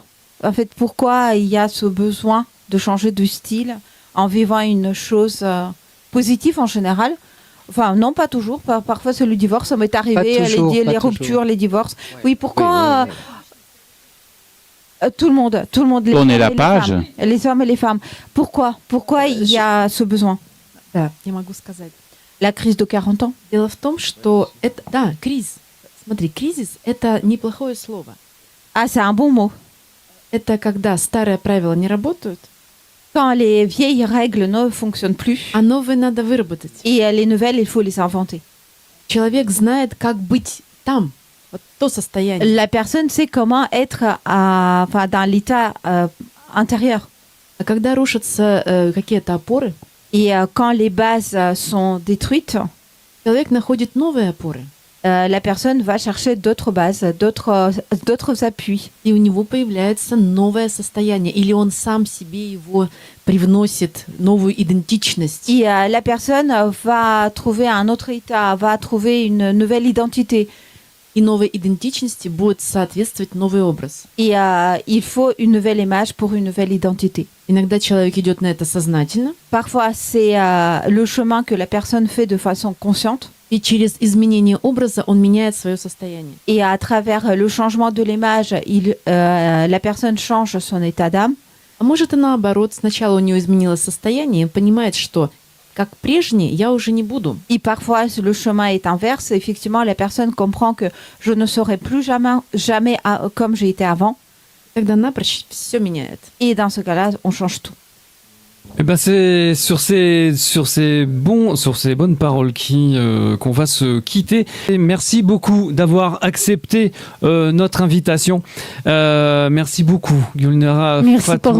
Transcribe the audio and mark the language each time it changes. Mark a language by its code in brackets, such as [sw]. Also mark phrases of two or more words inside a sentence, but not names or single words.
[fr] En fait, pourquoi il y a ce besoin de changer de style en vivant une chose positive en général ? Enfin, non, pas toujours. Parfois, c'est le divorce. Ça m'est arrivé, toujours, les pas ruptures, toujours. les divorces. Ouais. Oui, pourquoi tout le monde, les Tournez hommes la et les page. femmes, les hommes et les femmes. Pourquoi il y a ce besoin ? [ru] Да, я могу сказать. [fr] La crise de 40 ans. [ru] Дело в том, что это, да, кризис. Смотри, кризис – это неплохое слово. [fr] Ah, c'est un bon mot. [ru] Это когда старые правила не работают, [fr] Quand les vieilles règles ne fonctionnent plus [ru] а новые надо выработать. [fr] et les nouvelles, il faut les inventer. [ru] Человек знает, как быть там, вот то состояние. [fr] La personne sait comment être dans l'état intérieur. [ru] А когда рушатся какие-то опоры, [fr] Et quand les bases sont détruites, [ru] человек находит новые опоры, [fr] la personne va chercher d'autres bases, d'autres appuis. [ru] и у него появляется новое состояние, или он сам себе его привносит, новую идентичность. [fr] Et la personne va trouver un autre état, va trouver une nouvelle identité. [ru] И новой идентичности будет соответствовать новый образ. [fr] Et il faut une nouvelle image pour une nouvelle identité. [ru] Иногда человек идет на это сознательно, [fr] Parfois, c'est le chemin que la personne fait de façon consciente. [ru] и через изменение образа он меняет свое состояние. [fr] Et à travers le changement de l'image, la personne change son état d'âme. [ru] А может и наоборот, сначала у нее изменилось состояние, и понимает, что как прежний я уже не буду. [fr] Et parfois, le chemin est inverse. Effectivement, la personne comprend que je ne serai plus jamais comme j'ai été avant. [ru] Тогда напрочь все меняет. [fr] Et dans ce cas-là, on change tout. Eh ben c'est sur ces bonnes paroles qu'on va se quitter. Et merci beaucoup d'avoir accepté notre invitation. Merci beaucoup, Gulnara Merci pour